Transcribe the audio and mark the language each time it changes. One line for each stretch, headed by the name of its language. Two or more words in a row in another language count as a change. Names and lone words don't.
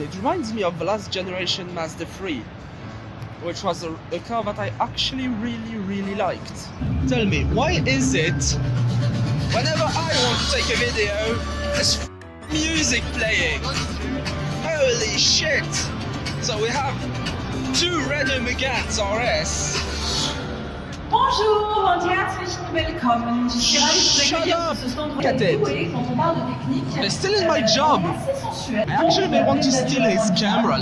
English: It reminds me of the last generation Mazda 3, which was a car that I actually really liked. Tell me, why is it whenever I want to take a video, there's music playing? Holy shit! So we have 2 Renault Megane RS.
German: Bonjour und herzlich willkommen.
French: Je suis ravie de vous accueillir pour ce stand où quand on parle de technique.
English: They're still in my job. I actually may want to steal his camera.